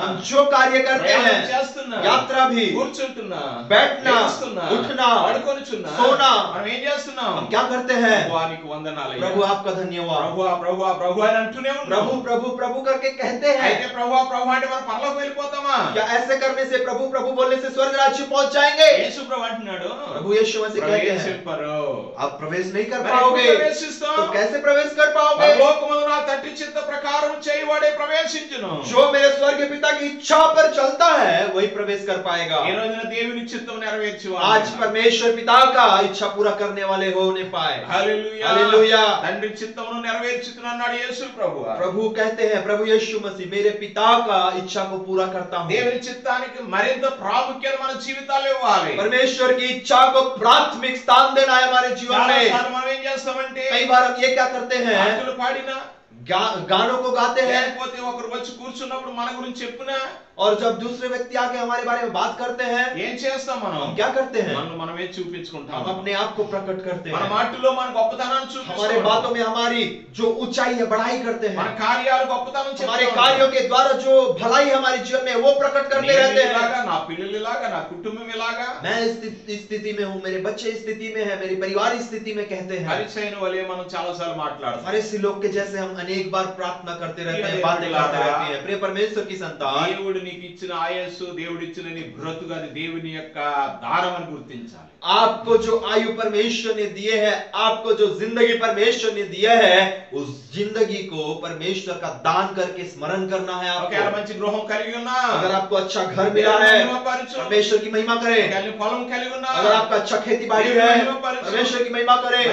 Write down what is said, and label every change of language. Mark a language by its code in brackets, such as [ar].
[hi] हम जो कार्य करते [te] ప్రయాణం [hi] हैं, [te] చేస్తున్నా, [hi] यात्रा भी, [te] కూర్చుంటున్నా, [hi] बैठना, [te] లేస్తున్నా, [hi] उठना, [te] పడుకొనిచున్నా, [hi] सोना, [te] మనం ఏం చేస్తున్నాం? [hi] हम क्या करते हैं? [te] ప్రభువా నీకు వందనాలయ్యా, [hi] प्रभु आपका धन्यवाद। [te] ప్రభువా ప్రభువా ప్రభు అని అంటూనే ఉన్నాం। [hi] प्रभु प्रभु प्रभु करके कहते हैं। [te] అయితే ప్రభువా ప్రభు అంటే మనం పరలోకం వెళ్ళిపోతామా? [hi] क्या ऐसे करने से प्रभु प्रभु बोलने से स्वर्ग राज्य पहुंच जाएंगे? [te] యేసు ప్రభు అంటున్నాడు [hi] प्रभु यीशु मसीह कहते हैं [te] ప్రవేశింపరు। [hi] आप प्रवेश नहीं कर [te] మరి [hi] पाओगे। [te] ఎప్పుడు ప్రవేశిస్తాం? [hi] तो कैसे प्रवेश कर पाओगे? [te] పరలోకమందు నా తండ్రి చిత్త ప్రకారం చేయవాడే ప్రవేశించును। [hi] जो मेरे स्वर्गीय पिता की इच्छा पर चलता है वही प्रवेश कर पाएगा। [te] ఈ రోజున దేవుని చిత్తం నెరవేర్చువాడు। [hi] आज परमेश्वर पिता का इच्छा पूरा करने वाले होने पाए। [te] Hallelujah [hi] hallelujah. [te] తండ్రి చిత్తమును నెరవేర్చుతున్నాడు యేసు ప్రభువు। [hi] प्रभु कहते हैं, प्रभु यीशु मसीह मेरे पिता का इच्छा को पूरा करता हूँ। [te] దేవుని చిత్తానికి మరింత ప్రాముఖ్యత మన జీవితాల్లో ఇవ్వాలి। [hi] परमेश्वर की इच्छा को प्राथमिक स्थान देना है हमारे जीवन में। [te] చాలాసార్లు మనం ఏం చేస్తామంటే [hi] कई बार हम ये क्या करते हैं, [te] పాటలు పాడినా [hi] गानों को गाते हैं, [te] లేకపోతే ఒకరు వచ్చి కూర్చున్నప్పుడు మన గురించి చెప్పినా [hi] और जब दूसरे व्यक्ति आके हमारे बारे में बात करते हैं, [te] ఏం చేస్తాం మనం? [hi] हम क्या करते हैं? [te] మనల్ని మనమే చూపించుకుంటాం। [hi] हम अपने आप को प्रकट करते [te] మన [hi] हैं। [te] మాటల్లో మన గొప్పతనాన్ని [hi] हमारे [te] చూపిస్తాం। [hi] बातों में हमारी जो ऊंचाई है बढ़ाई करते [te] మన [hi] हैं। [te] కార్యాలు గొప్పతనం [hi] हमारे [te] చెప్తాం। [hi] कार्यों के द्वारा जो भलाई हमारे जीवन में वो प्रकट करते रहते हैं। [te] ఇలాగా, నా పిల్లలు ఇలాగా, నా కుటుంబం ఇలాగా, [hi] मैं इस स्थिति में हूँ, मेरे बच्चे इस स्थिति में है, मेरी परिवार इस स्थिति में कहते हैं। [te] పరిచయన వలె మనం చాలా సార్లు మాట్లాడతాం। [hi] फरीसी लोग के जैसे हम अनेक बार प्रार्थना करते रहते हैं, बातें करते रहते हैं। प्रिय परमेश्वर की संतान, [te] దేవుడు నీకు ఇచ్చిన ఆయుస్సు, దేవుడు ఇచ్చిన నీ బ్రతుకు అది దేవుని యొక్క దానం అని గుర్తించాలి। [hi] आपको जो आयु परमेश्वर ने दिए है, आपको जो जिंदगी परमेश्वर ने दिया है, उस जिंदगी को परमेश्वर का दान करके स्मरण करना है [te] ఒకవేళ [hi] आपको। [te] మంచి గృహం కలిగి ఉన్నా, [hi] अगर आपको अच्छा घर मिला है, परमेश्वर की महिमा करें। [te] ఒకవేళ పొలం కలిగి ఉన్నా, [hi] अगर आपका अच्छा खेती बाड़ी है, परमेश्वर की महिमा करें।